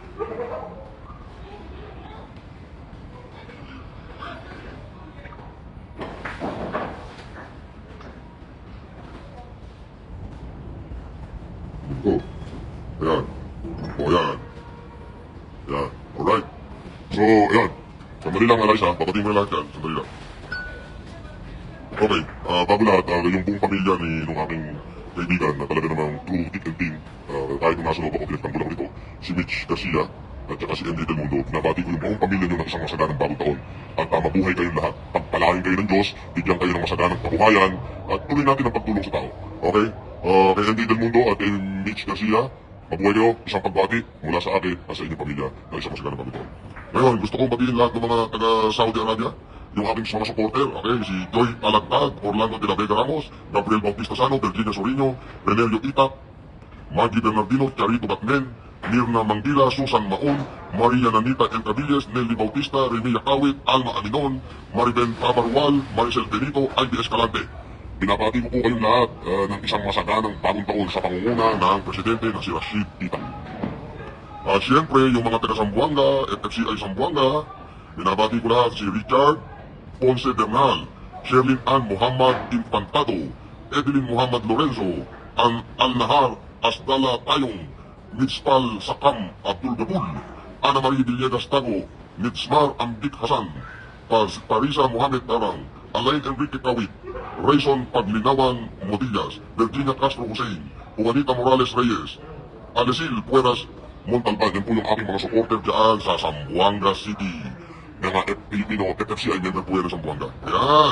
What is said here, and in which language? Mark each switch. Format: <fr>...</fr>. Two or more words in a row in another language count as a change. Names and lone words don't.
<tl>Oh. Ayan. Oh, ayan. Ayan. Alright. So, ayan. Sandali lang, Eliza. Papatingin mo na lahat yan. Sandali lang. Okay. Bago lahat, yung buong pamilya ni nung aking kaibigan na talaga namang</tl> <en>true thick and thin.</en> <tl>Kahit nung nasa loob ako, pinagtanggol ako rito. Si Mitch Garcia at saka si MJ Del Mundo. Pinabati ko yung buong pamilya nyo ng isang masaganang bagong taon. At mabuhay kayong lahat. Pagpalain kayo ng Diyos, bigyan kayo ng masaganang kabuhayan, at tuloy natin ang pagtulong sa tao. Okay? Kay MJ Del Mundo at kay Mitch Garcia, mabuhay kayo, isang pagbati mula sa akin at sa inyong pamilya na isang masaganang bagong taon. Ngayon, gusto kong batiin lahat ng mga taga Saudi Arabia, yung aking mga supporter, okay, si Joy Alagtad, Orlando de la Vega Ramos, Gabriel Bautista Sano, Virginia Sorino, Renelio Itak, Maggie Bernardino, Charito Batmen, Mirna Mangila, Susan Maon, Maria Nanita Encavilles, Nelly Bautista, Remilla Kawit, Alma Aminon, Mariben Tabarwal, Maricel Benito, Ivy Escalante. Binabati ko po kayong lahat ng isang masaganang bagong taon sa pangunguna ng presidente na si Rashid Tita. At siyempre, yung mga taga Zamboanga, FFCI Zamboanga, binabati ko lahat si Richard Ponce Bernal, Sherlyn Ann Muhammad Infantado, Evelyn Muhammad Lorenzo, Al-Nahar Asdala Tayong, Mitspal Sakam Abdul Gabul, Ana Marie Villegas Tago, Mitsmar Ambik Hasan, Parisa Mohamed Darang, Alain Enrique Kawit, Rayson Paglinawan Modillas, Virginia Castro Hussein, Juanita Morales Reyes, Alesil Pueras Montalban. Yan po yung aking mga supporter dyan sa Zamboanga City. Mga Filipino, FFCI member po yan sa Zamboanga. Ayan.</tl>